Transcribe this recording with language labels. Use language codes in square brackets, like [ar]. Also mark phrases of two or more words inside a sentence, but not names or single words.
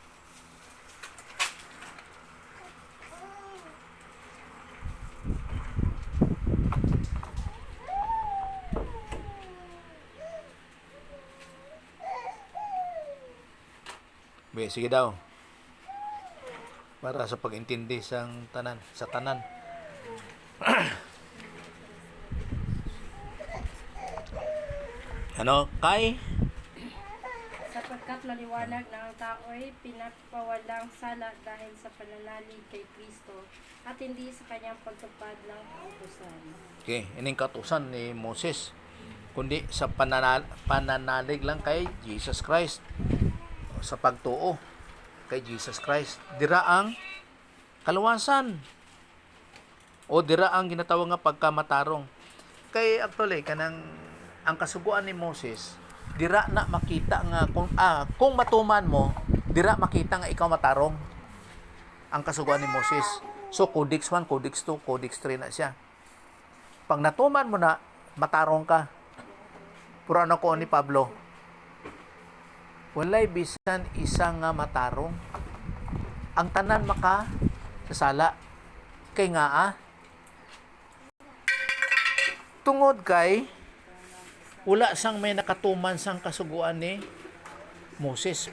[hil] Sige daw. Para sa pag-intindi sa tanan. Ano, kay? [tl] Sapagkat maliwanag na ang tao'y pinagpawalang sala dahil sa pananalig kay Kristo at hindi sa kanyang pagtupad ng kautusan. [hil] Okay, ining kautusan ni Moses, [tl] kundi sa pananalig [hil] lang kay Jesus Christ. Sa pagtuo kay Jesus Christ, dira ang kaluwasan o dira ang ginatawag nga pagkamatarong. Kay actually kanang ang kasuguan ni Moses, dira na makita nga kung matuman mo, dira makita nga ikaw matarong. Ang kasuguan ni Moses. So Codex 1, Codex 2, Codex 3 na siya. Pag natuman mo na, matarong ka. Pero ano ko ni Pablo? Walay bisan isa nga matarong. Ang tanan maka sasala. Kay nga tungod kay wala sang may nakatuman sang kasuguan ni Moses.